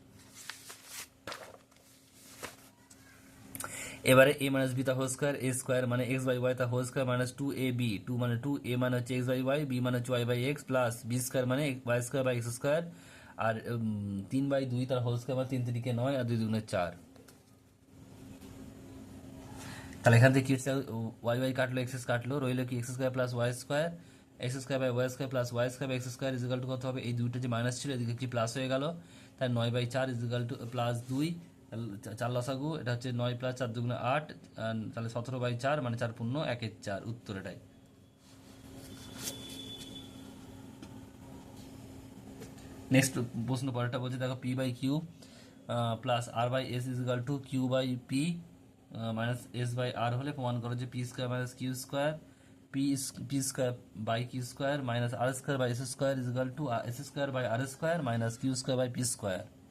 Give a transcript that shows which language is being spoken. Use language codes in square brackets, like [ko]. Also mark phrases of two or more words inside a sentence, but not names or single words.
[bn] এবারে a - b তা [en] whole square, [bn] a স্কয়ার মানে x/y তা [en] whole square [bn] মাইনাস 2ab, 2 মানে 2, a মানে হচ্ছে x/y, b মানে হচ্ছে y/x প্লাস b স্কয়ার মানে y² x², আর 3/2 তার [en] whole square [bn] মানে 3 3 কে 9, আর 2 2 4। তাহলে এখান থেকে কি হচ্ছে, y কাটলো, x কাটলো, রইলো কি x² + y², x² + y² x² = কত হবে, এই দুইটা যে মাইনাস ছিল এদিকে কি প্লাস হয়ে গেল, তাই 9/4 = +2। তাহলে 4 লসাগু, এটা হচ্ছে 9 + 4 = 8, তাহলে 17/4 মানে 4 পূর্ণ 1 এর 4, উত্তর এটাই। নেক্সট প্রশ্ন পরেরটা বলছে দেখো p/q + r/s = q/p -s/r হলে প্রমাণ করো যে p² - q² p²/q² -r²/s² = s²/r² -q²/p²।